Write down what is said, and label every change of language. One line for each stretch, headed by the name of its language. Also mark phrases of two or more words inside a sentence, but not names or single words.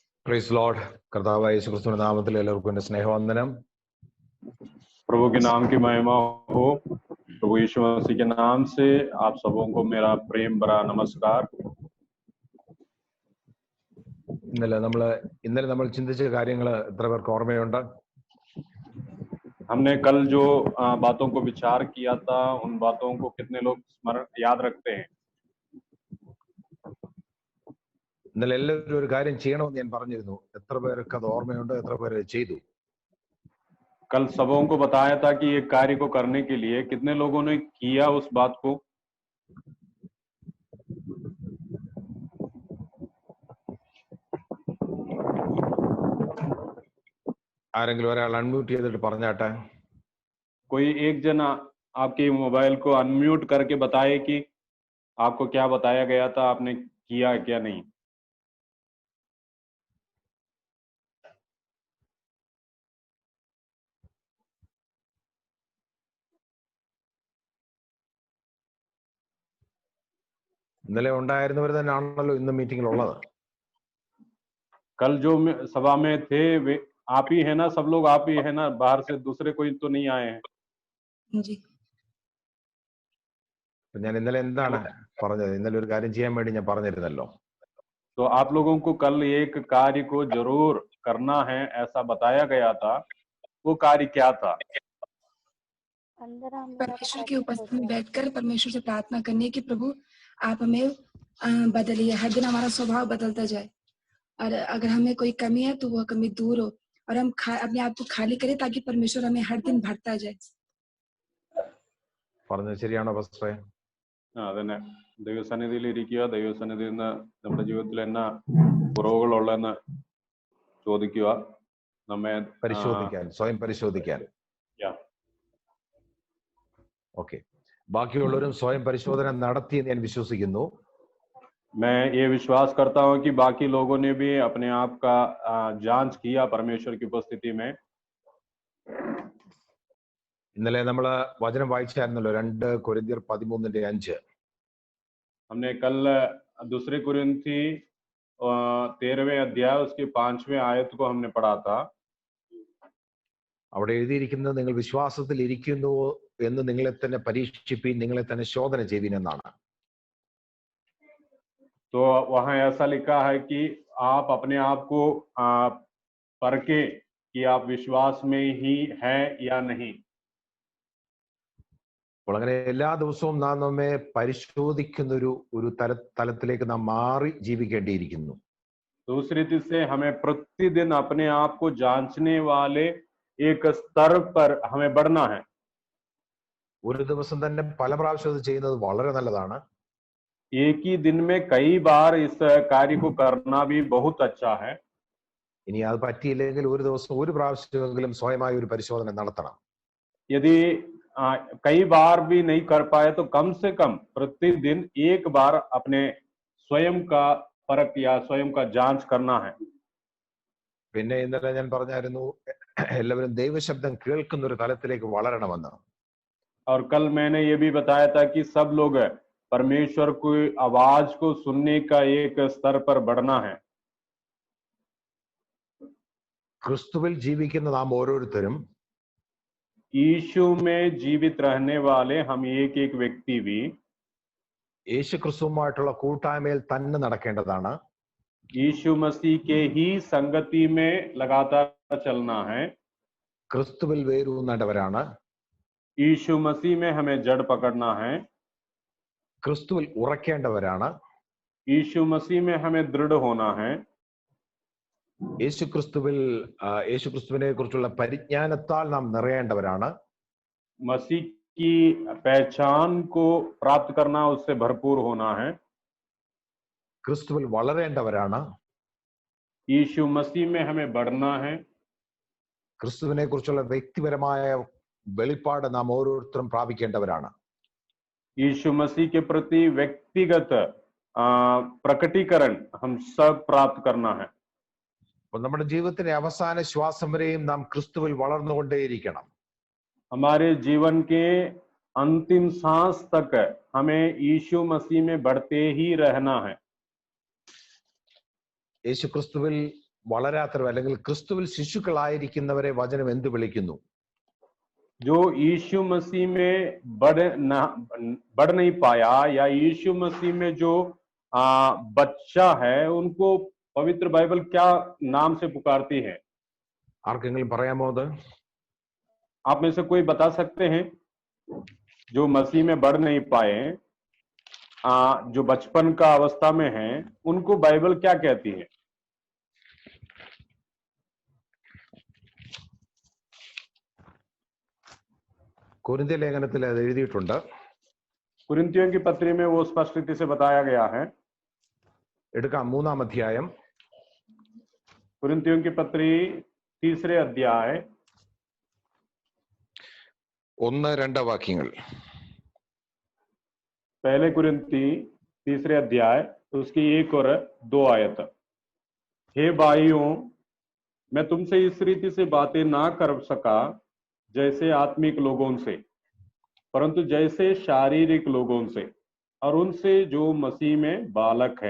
English: Praise Lord.
Malayalam: കർത്താവായ യേശുക്രിസ്തുവിന്റെ നാമത്തിൽ എല്ലാവർക്കും എന്റെ സ്നേഹവന്ദനം.
Hindi: प्रभु के नाम की महिमा हो। प्रभु यीशु मसीह के नाम से आप सबों को मेरा प्रेम भरा नमस्कार।
Malayalam: ഇന്നലെ നമ്മൾ ചിന്തിച്ച കാര്യങ്ങൾ എത്ര പേർക്ക് ഓർമ്മയുണ്ട്?
Hindi: हमने कल जो बातों को विचार किया था, उन बातों को कितने लोग स्मरण याद रखते हैं?
Malayalam: ഇന്നലെ എല്ലാവരും ഒരു കാര്യം ചെയ്യണമെന്ന് ഞാൻ പറഞ്ഞിരുന്നു. എത്ര പേർക്ക് അത് ഓർമ്മയുണ്ട്? എത്ര പേര് ചെയ്തു?
Hindi: कल सबों को बताया था कि एक कार्य को करने के लिए कितने लोगों ने किया उस बात को?
Malayalam: ആരെങ്കിലും ഒരാൾ അൺമ്യൂട്ട് ചെയ്തിട്ട് പറഞ്ഞാട്ടെ.
Hindi: कोई एक जन आपके मोबाइल को अनम्यूट करके बताए कि आपको क्या बताया गया था, आपने किया क्या नहीं?
Malayalam: ഇന്നലെ ഉണ്ടായിരുന്നവർ തന്നെയാണല്ലോ ഇന്ന് മീറ്റിംഗിൽ ഉള്ളത്.
Hindi: कल जो सभा में थे वे आप ही है ना, सब लोग आप ही है ना, बाहर से दूसरे कोई तो नहीं आए हैं? जी।
Malayalam: ഞാൻ ഇന്നലെ എന്താണ് പറഞ്ഞത്? ഇന്നലെ ഒരു കാര്യം ചെയ്യാൻ വേണ്ടി ഞാൻ പറഞ്ഞിരുന്നല്ലോ.
Hindi: तो आप लोगों को कल एक कार्य को जरूर करना है ऐसा बताया गया था। वो कार्य क्या था? परमेश्वर की उपस्थिति में बैठकर परमेश्वर से प्रार्थना करनी है कि प्रभु आप हमें बदलिए। हर दिन हमारा स्वभाव बदलता जाए और अगर हमें कोई कमी है तो वह कमी दूर हो और हम अपने आप को खाली करें ताकि परमेश्वर हमें हर दिन भरता जाए।
Malayalam: പറഞ്ഞത് ശരിയാണോ പാസ്റ്ററെ? അതന്നെ. ദൈവസന്നിധിയിൽ ഇരിക്കുക, ദൈവസന്നിധിയിൽ നിന്ന് നമ്മുടെ ജീവിതത്തിൽ എന്നാ കുറവുകളുള്ളതെന്ന് ചോദിക്കുക, നമ്മെ പരിശോധിക്കാൻ, സ്വയം പരിശോധിക്കാൻ. ഓക്കെ, ബാക്കിയുള്ളവരും സ്വയം പരിശോധന നടത്തി എന്ന് ഞാൻ വിശ്വസിക്കുന്നു.
Hindi: मैं ये विश्वास करता हूँ कि बाकी लोगों ने भी अपने आप का जांच किया परमेश्वर की उपस्थिति में।
Malayalam: ഇന്നലെ നമ്മൾ വചനം വായിച്ചായിരുന്നല്ലോ, 2 കൊരിന്ത്യർ 13:5.
Hindi: हमने कल दूसरे कुरिन्थी 13वें अध्याय उसके 5वें आयत को हमने पढ़ा था।
Malayalam: അവിടെ എഴുതിയിരിക്കുന്നത്, നിങ്ങൾ വിശ്വാസത്തിൽ ഇരിക്കുന്നുവോ എന്ന് നിങ്ങളെ തന്നെ പരീക്ഷിപ്പീൻ, നിങ്ങളെ തന്നെ ശോധന ചെയ്യുവിൻ എന്നാണ്.
Hindi: तो वहां ऐसा लिखा है कि आप अपने आप को परखें कि आप विश्वास में ही है या नहीं।
Malayalam: അപ്പോൾ അങ്ങനെ എല്ലാ ദിവസവും നാം നമ്മെ പരിശോധിക്കുന്ന ഒരു തലത്തിലേക്ക് നാം മാറി ജീവിക്കേണ്ടിയിരിക്കുന്നു.
Hindi: दूसरी रीति से हमें प्रतिदिन अपने आप को जांचने वाले एक स्तर पर हमें बढ़ना है।
Malayalam: ഒരു ദിവസം തന്നെ പല പ്രാവശ്യം അത് ചെയ്യുന്നത് വളരെ നല്ലതാണ്.
Hindi: एक ही दिन में कई बार इस कार्य को करना भी बहुत अच्छा है।
Malayalam: ഇനി അത് പറ്റിയില്ലെങ്കിൽ ഒരു ദിവസം ഒരു പ്രാവശ്യമെങ്കിലും സ്വയമായ ഒരു പരിശോധന നടത്തണം.
Hindi: यदि कई बार भी नहीं कर पाए तो कम से कम प्रतिदिन एक बार अपने स्वयं का परख या स्वयं का जांच करना है।
Malayalam: പിന്നെ ഇന്നലെ ഞാൻ പറഞ്ഞായിരുന്നു, എല്ലാവരും ദൈവശബ്ദം കേൾക്കുന്ന ഒരു തലത്തിലേക്ക് വളരണമെന്ന്.
Hindi: और कल मैंने ये भी बताया था कि सब लोग परमेश्वर की आवाज को सुनने का एक स्तर पर बढ़ना है।
Malayalam: ക്രിസ്തുവിൽ ജീവിക്കുന്ന നാം ഓരോരുത്തരും,
Hindi: यीशु में जीवित रहने वाले हम एक एक व्यक्ति भी
Malayalam: യേശു ക്രിസ്തുവുമായിട്ടുള്ള കൂട്ടായ്മയിൽ തന്നെ നടക്കേണ്ടതാണ്.
Hindi: यीशु मसीह के ही संगति में लगातार चलना है।
Malayalam: ക്രിസ്തുവിൽ വേരൂന്നേണ്ടവരാണ്.
Hindi: यीशु मसीह में हमें जड़ पकड़ना है।
Malayalam: ക്രിസ്തുവിൽ ഉറക്കേണ്ടവരാണ്.
Hindi: यीशु मसीह में हमें दृढ़ होना है।
Malayalam: യേശുക്രിസ്തുവിനെ കുറിച്ചുള്ള പരിജ്ഞാനത്താൽ നാം നിറയേണ്ടവരാണ്.
Hindi: मसीह की पहचान को प्राप्त करना, उससे भरपूर होना है।
Malayalam: ക്രിസ്തുവിൽ വളരേണ്ടവരാണ്.
Hindi: यीशु मसीह में हमें बढ़ना है।
Malayalam: ക്രിസ്തുവിനെ കുറിച്ചുള്ള വ്യക്തിപരമായ വെളിപ്പാട് നാം ഓരോരുത്തരും പ്രാപിക്കേണ്ടവരാണ്.
Hindi: यीशु मसीह के प्रति व्यक्तिगत प्रकटीकरण हम सब प्राप्त करना है।
Malayalam: അപ്പോൾ നമ്മുടെ ജീവിതത്തിന്റെ അവസാന ശ്വാസം വരെയും നാം ക്രിസ്തുവിൽ വളർന്നുകൊണ്ടേയിരിക്കണം.
Hindi: हमारे जीवन के अंतिम सांस तक हमें यीशु मसीह में बढ़ते ही रहना है।
Malayalam: യേശു ക്രിസ്തുവിൽ വളരാത്തവർ അല്ലെങ്കിൽ ക്രിസ്തുവിൽ ശിശുക്കളായിരിക്കുന്നവരെ വചനം എന്ത് വിളിക്കുന്നു?
Hindi: जो यीशु मसीह में बढ़ नहीं पाया या यीशु मसीह में जो बच्चा है उनको पवित्र बाइबल क्या नाम से पुकारती है?
Malayalam: ആർക്കെങ്കിലും പറയാമോ അത്?
Hindi: आप में से कोई बता सकते हैं? जो मसीह में बढ़ नहीं पाए, जो बचपन का अवस्था में हैं, उनको बाइबल क्या कहती है?
Malayalam: കൊരിന്ത്യ ലേഖനത്തിൽ അത് എഴുതിയിട്ടുണ്ട്.
Hindi: कुरिन्थियों की पत्री में वो स्पष्ट रीति से बताया गया है.
Malayalam: എടുക്കാം 3-ാം അധ്യായം.
Hindi: कुरिन्थियों की पत्री 3 अध्याय
Malayalam: 1-2 വാക്യങ്ങൾ.
Hindi: पहले कुरिन्थी 3 अध्याय उसकी 1 और 2 आयत. हे भाइयों, मैं तुमसे इस रीति से बातें ना कर सका जैसे आत्मिक लोगों से, परंतु जैसे शारीरिक लोगों से, और उनसे जो मसीह में बालक है.